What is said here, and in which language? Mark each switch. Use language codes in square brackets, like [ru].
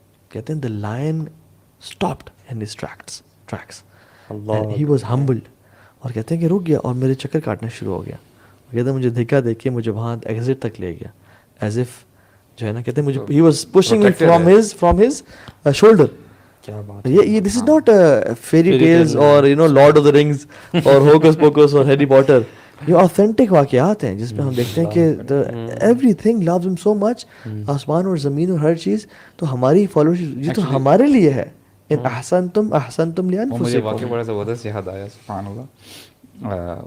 [ur] کہتے ہیں [en] the lion stopped in his tracks and he was humbled, [ur] اور کہتے ہیں کہ رک گیا اور میرے چکر کاٹنا شروع ہو گیا. کہتے ہیں مجھے دھکا دے کے مجھے وہاں ایگزٹ تک لے گیا, ایز اف جو ہے نا, کہتے ہیں مجھے [en] he was pushing me from his shoulder. یہ this is not fairy tales or you know Lord of the Rings اور Hocus Pocus اور Harry Potter. [ur] یہ authentic واقعات ہیں جس میں ہم دیکھتے ہیں کہ [en] everything loves him so much, [ur] آسمان اور زمین اور ہر چیز. تو ہماری فالوورشپ یہ تو ہمارے لیے ہے. [ar] ان احسنتم لانفسکم. [ur] مجھے واقعہ بڑا زبردست یاد آیا, سبحان اللہ.